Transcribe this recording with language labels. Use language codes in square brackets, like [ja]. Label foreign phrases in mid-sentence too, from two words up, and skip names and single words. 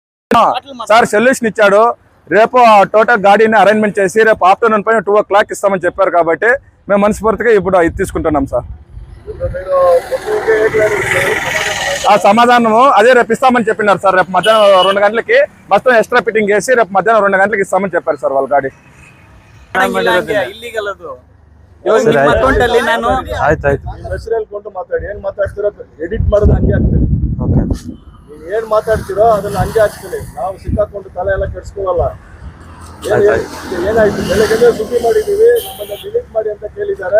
[te] సార్ సొల్యూషన్ ఇచ్చాడు. రేపు టోటల్ గాడీని అరేంజ్మెంట్ చేసి రేపు ఆఫ్టర్నూన్ పైన 2 o'clock ఇస్తామని చెప్పారు. కాబట్టి మేము మనస్ఫూర్తిగా ఇప్పుడు ఇది తీసుకుంటున్నాం సార్. ఆ సమాధానము అదే రేపు ఇస్తామని చెప్పినారు సార్. రేపు మధ్యాహ్నం 2 గంటలకి మొత్తం [en] extra fitting [te] చేసి రేపు మధ్యాహ్నం 2 గంటలకి ఇస్తామని చెప్పారు సార్ వాళ్ళ గాడి. [kn] ಎಡಿಟ್ ಮಾಡೋದು ಹಂಗೆ ಆಗ್ತದೆ. ನೀವು ಏನ್ ಮಾತಾಡ್ತಿರೋ ಅದನ್ನ ಹಂಗೆ ಆಗ್ತದೆ. ನಾವು ಸಿಕ್ಕಾಕೊಂಡು ತಲೆ ಎಲ್ಲ ಕೆಡ್ಸ್ಕೊಳ್ಳಲ್ಲ. ಏನಾಯ್ತು ಬೆಳಗ್ಗೆ ಸುದ್ದಿ ಮಾಡಿದೀವಿ, ನಮ್ಮನ್ನ ಡಿಲೀಟ್ ಮಾಡಿ ಅಂತ ಕೇಳಿದ್ದಾರೆ.